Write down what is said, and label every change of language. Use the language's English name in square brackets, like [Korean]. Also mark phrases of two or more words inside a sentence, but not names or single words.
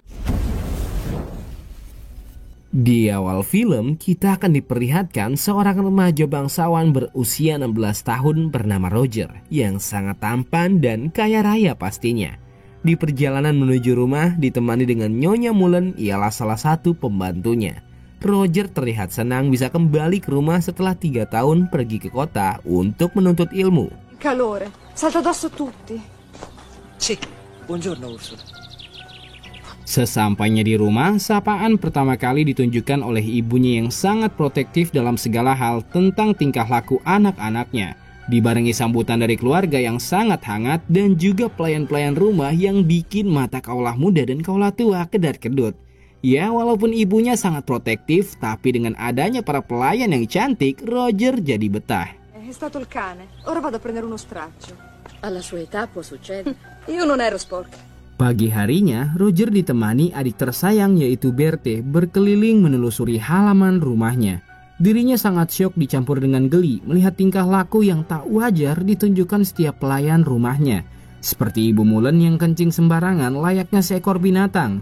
[Indonesian] Di awal film, kita akan diperlihatkan seorang remaja bangsawan berusia 16 tahun bernama Roger yang sangat tampan dan kaya raya pastinya. Di perjalanan menuju rumah ditemani dengan Nyonya Mullen, ialah salah satu pembantunya. Roger terlihat senang bisa kembali ke rumah setelah 3 tahun pergi ke kota untuk menuntut ilmu. [Italian] Calore, salta addosso tutti. Sì, buongiorno Ursula. [Indonesian] Sesampainya di rumah, sapaan pertama kali ditunjukkan oleh ibunya yang sangat protektif dalam segala hal tentang tingkah laku anak-anaknya. Dibarengi sambutan dari keluarga yang sangat hangat dan juga pelayan-pelayan rumah yang bikin mata kaulah muda dan kaulah tua kedap-kedut. Ya, walaupun ibunya sangat protektif, tapi dengan adanya para pelayan yang cantik, Roger jadi betah. [Italian] È stato il cane. Ora vado a prendere uno straccio. Alla sua età può succedere. Io non ero sporca. [Indonesian] Pagi harinya, Roger ditemani adik tersayang yaitu Berthe berkeliling menelusuri halaman rumahnya. Dirinya sangat syok dicampur dengan geli melihat tingkah laku yang tak wajar ditunjukkan setiap pelayan rumahnya. Seperti Ibu Mullen yang kencing sembarangan layaknya seekor binatang.